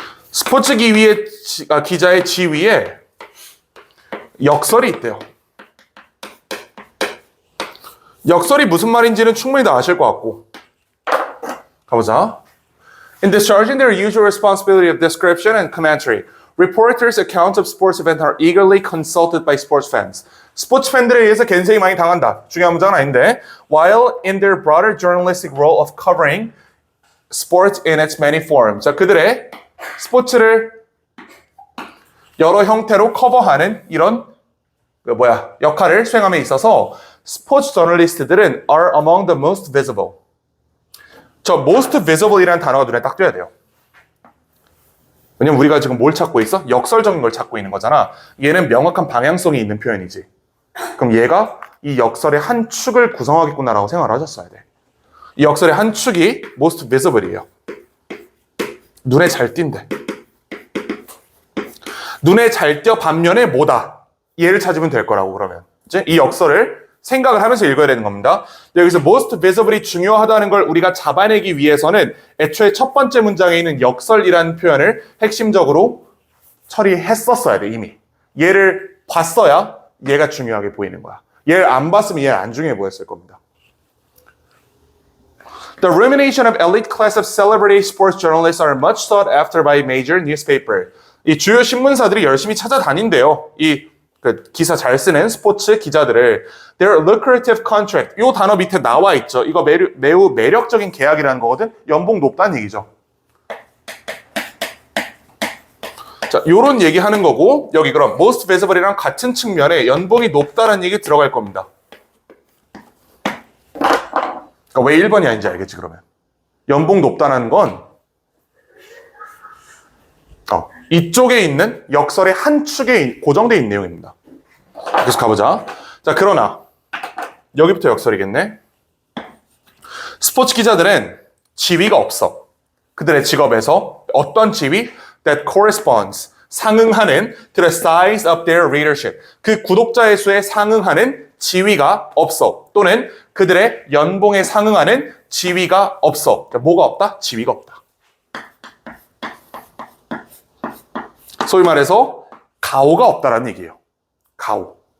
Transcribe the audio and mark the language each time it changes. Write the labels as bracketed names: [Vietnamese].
[Korean] 스포츠 기자의 지위에 역설이 있대요. 역설이 무슨 말인지는 충분히 다 아실 것 같고. 가보자. [English] In discharging their usual responsibility of description and commentary, reporters' accounts of sports events are eagerly consulted by sports fans. [Korean] 스포츠 팬들에 의해서 겐세이 많이 당한다. 중요한 문장은 아닌데. [English] While in their broader journalistic role of covering sports in its many forms. [Korean] 자, 그들의 스포츠를 여러 형태로 커버하는 이런 역할을 수행함에 있어서 스포츠 저널리스트들은 [English] are among the most visible. [Korean] 저 most visible이라는 단어가 눈에 딱 띄어야 돼요. 왜냐면 우리가 지금 뭘 찾고 있어? 역설적인 걸 찾고 있는 거잖아. 얘는 명확한 방향성이 있는 표현이지. 그럼 얘가 이 역설의 한 축을 구성하겠구나라고 생각을 하셨어야 돼. 이 역설의 한 축이 most visible이에요. 눈에 잘 띈대. 눈에 잘 띄어 반면에 뭐다? 얘를 찾으면 될 거라고 그러면. 이제 이 역설을 생각을 하면서 읽어야 되는 겁니다. 여기서 most visible이 중요하다는 걸 우리가 잡아내기 위해서는 애초에 첫 번째 문장에 있는 역설이라는 표현을 핵심적으로 처리했었어야 돼, 이미. 얘를 봤어야 얘가 중요하게 보이는 거야. 얘를 안 봤으면 얘는 안 중요해 보였을 겁니다. [English] The rumination of elite class of celebrity sports journalists are much sought after by major newspaper. [Korean] 이 주요 신문사들이 열심히 찾아다닌대요. 그 기사 잘 쓰는 스포츠 기자들을. [English] Their lucrative contract. [Korean] 이 단어 밑에 나와 있죠. 이거 매우 매력적인 계약이라는 거거든. 연봉 높다는 얘기죠. 자, 요런 얘기 하는 거고, 여기 그럼 most visible이랑 같은 측면에 연봉이 높다는 얘기 들어갈 겁니다. 그러니까 왜 1번이 아닌지 알겠지, 그러면. 연봉 높다는 건 이쪽에 있는 역설의 한 축에 고정되어 있는 내용입니다. 계속 가보자. 자, 그러나 여기부터 역설이겠네. 스포츠 기자들은 지위가 없어. 그들의 직업에서 어떤 지위? [English] That corresponds. [Korean] 상응하는 [English] to the size of their readership. [Korean] 그 구독자의 수에 상응하는 지위가 없어. 또는 그들의 연봉에 상응하는 지위가 없어. 그러니까 뭐가 없다? 지위가 없다. 소위 말해서 가오가 없다라는 얘기예요. 가오.